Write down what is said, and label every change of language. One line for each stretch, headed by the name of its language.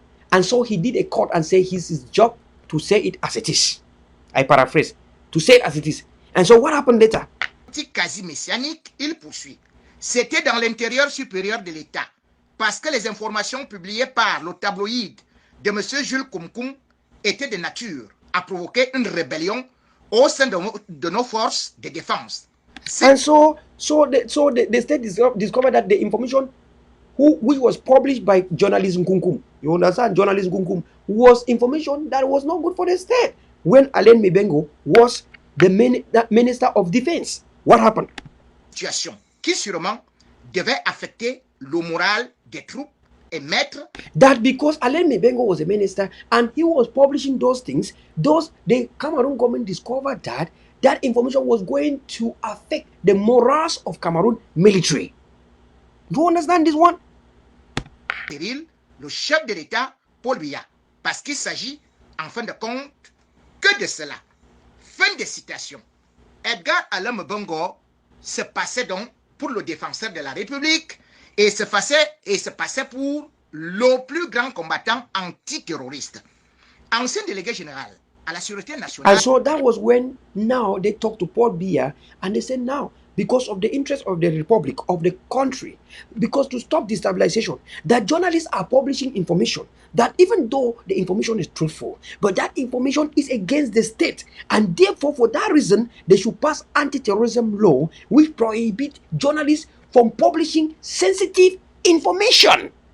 English: And so he did a court and say it's his job to say it as it is. I paraphrase. To say it as it is. And so what happened later?
French: Quasi messianique, il poursuit. C'était dans l'intérieur supérieur de l'État. Parce que les informations publiées par le tabloïd de M. Jules Koumkoum étaient de nature à provoquer une rébellion au sein de nos forces de défense.
English: And so the state discovered that the information which was published by journalist Nkunkum, you understand, journalist Nkunkum, was information that was not good for the state. When Allen Mibengo was the Minister of Defense, what happened?
French: Situation qui sûrement devait affecter le moral des troupes et mettre
English: that because Allen Mibengo was a minister and he was publishing those things, the Cameroon government discovered that information was going to affect the morals of Cameroon military. Do you understand this one?
French: Péril, le chef de l'État, Paul Biya, parce qu'il s'agit, en fin de compte, que de cela. Fin de citation. Edgar Allen Bongo se passait donc pour le défenseur de la République et se passait pour le plus grand combattant antiterroriste. Ancien délégué général à la Sûreté nationale.
English: And so that was when now they talked to Paul Biya and they said now, because of the interest of the republic, of the country, because to stop destabilization, that journalists are publishing information that even though the information is truthful, but that information is against the state, and therefore for that reason they should pass anti-terrorism law which prohibit journalists from publishing sensitive information.